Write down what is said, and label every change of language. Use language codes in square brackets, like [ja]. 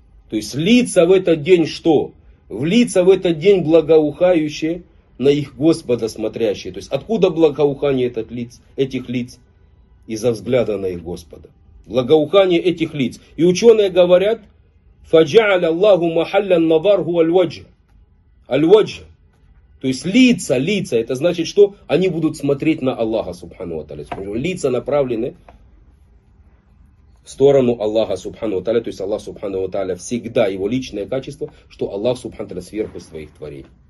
[ru] То есть лица в этот день что? В лица в этот день благоухающие на их Господа смотрящие. То есть откуда благоухание этих лиц? Из-за взгляда на их Господа. Благоухание этих лиц. И ученые говорят, [ar] فجعل الله محل النظر هو الوجه. الوجه. [ru] То есть лица, лица, это значит, что они будут смотреть на Аллаха Субхану ва Тааля. Лица направлены в сторону Аллаха Субхану ва Тааля. То есть Аллах Субхану ва Тааля всегда, его личное качество, что Аллах Субхану ва Тааля сверху своих творений.